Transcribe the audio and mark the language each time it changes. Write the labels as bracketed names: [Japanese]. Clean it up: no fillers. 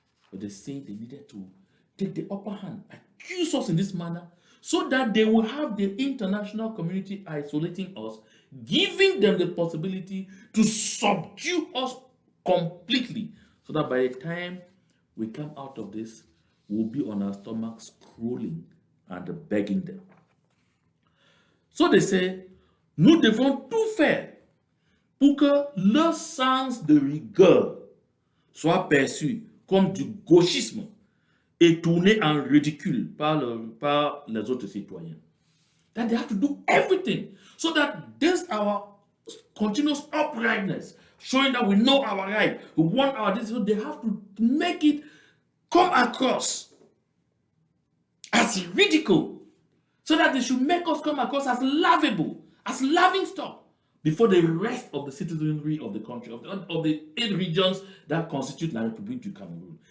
[English] But they say they needed to take the upper hand, accuse us in this manner, so that they will have the international community isolating us, giving them the possibility to subdue us completely, so that by the time we come out of this, we'll be on our stomachs crawling and begging them. So they say, [French] nous devons tout faire pour que leur sens de rigueur soit perçu comme du gauchisme et tourné en ridicule par les autres citoyens. [English] That they have to do everything so that this our continuous uprightness, showing that we know our right, we want our this, so they have to make it come across as ridicule, so that they should make us come across as laughable, as laughing stock before the rest of the citizenry of the country, of the 8 regions that constitute La République du Cameroun.